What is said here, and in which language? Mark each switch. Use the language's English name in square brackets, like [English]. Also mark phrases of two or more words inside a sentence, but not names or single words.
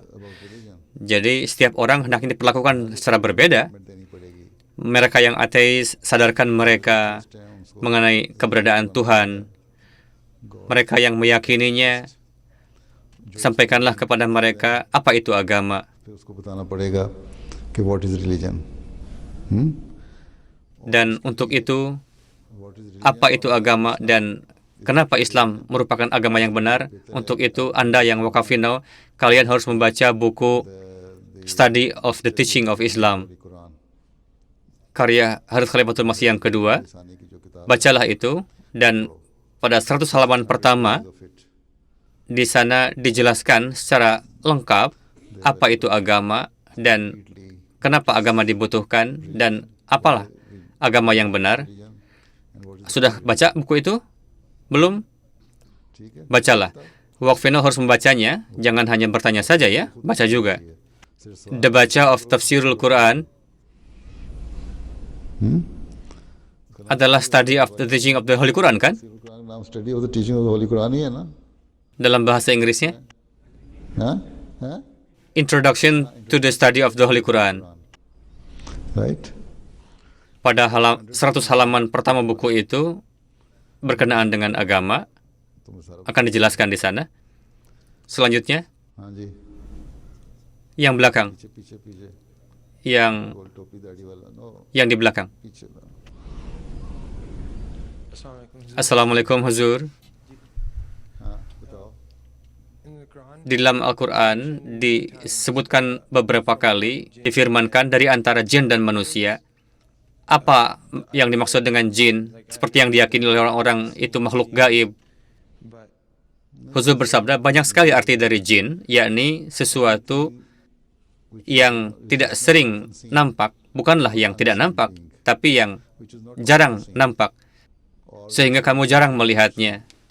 [Indonesian] Jadi setiap orang hendaknya diperlakukan secara berbeda. Mereka yang ateis, sadarkan mereka mengenai keberadaan Tuhan. Mereka yang meyakininya, sampaikanlah kepada mereka apa itu agama. [Urdu] پھر اس کو بتانا پڑے گا کہ [English] what is religion [Indonesian] Dan untuk itu, apa itu agama dan kenapa Islam merupakan agama yang benar? Untuk itu, Anda yang wakafinau, kalian harus membaca buku Study of the Teaching of Islam, [Urdu] कुरान [Indonesian] karya Harith Khalifatul Masih yang kedua, Bacalah itu, dan pada 100 halaman pertama, di sana dijelaskan secara lengkap apa itu agama dan kenapa agama dibutuhkan dan apalah agama yang benar. Sudah baca buku itu? Belum? Bacalah. Waqfino harus membacanya, jangan hanya bertanya saja ya, baca juga. The Baca of Tafsirul Quran adalah study of the teaching of the Holy Quran, kan? [Urdu] نام اسٹڈی آف دی ٹیچنگ آف دی ہولی قرآن ہی ہے نا? [Indonesian] Dalam bahasa Inggrisnya, [Urdu] ہاں ہاں [Indonesian] Introduction to the Study of the Holy Quran. [Urdu] राइट [Indonesian] Pada 100 halaman pertama buku itu berkenaan dengan agama, akan dijelaskan di sana. Selanjutnya, [Urdu] ہاں جی [Indonesian] yang belakang, [Urdu] پیچھے پیچھے پیچھے [Indonesian] yang [Urdu] گول ٹوپی داڑھی والا نو [Indonesian] yang di belakang. [Urdu] پیچھے لا. [Indonesian] Assalamualaikum Huzur. [Urdu] ہاں بتاؤ [Indonesian] Di dalam Al-Quran disebutkan beberapa kali, difirmankan dari antara jin dan manusia. Apa yang dimaksud dengan jin? Seperti yang diyakini oleh orang-orang itu makhluk gaib. Huzur bersabda, banyak sekali arti dari jin, yakni sesuatu yang tidak sering nampak, bukanlah yang tidak nampak, tapi yang jarang nampak, sehingga kamu jarang melihatnya.